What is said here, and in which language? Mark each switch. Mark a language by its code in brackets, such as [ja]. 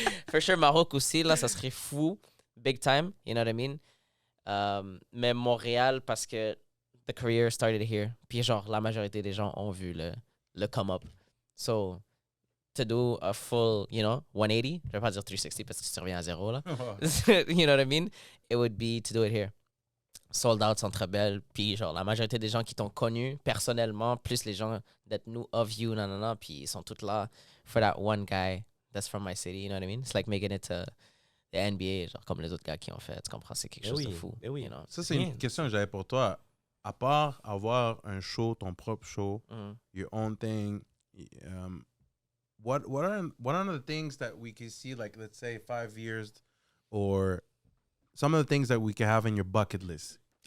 [fr] For sure, Maroc aussi, là, ça serait fou. [en] Big time, you know what I mean? [fr] Mais Montréal, parce que [en] the career started here. [fr] Puis genre, la majorité des gens ont vu le come-up. [en] So, to do a full, 180, [fr] je vais pas dire 360 parce que tu reviens à zéro, là. [en] You know what I mean? It would be to do it here. Sold out, Centre Bell. [fr] Puis genre, la majorité des gens qui t'ont connu personnellement, plus les gens [en] that knew of you, [fr] nanana, puis ils sont tous là [en] for that one guy that's from my city, you know what I mean? It's like making it to the NBA, [fr] genre comme les autres gars qui ont fait, tu comprends? C'est quelque chose de fou. Oui. [en] You know? [fr] Ça, c'est une question que j'avais pour toi. À part avoir un show, ton propre show, [en] your own thing, what are the things that we can see, like, let's say 5 years, or some of the things that we can have in your bucket list?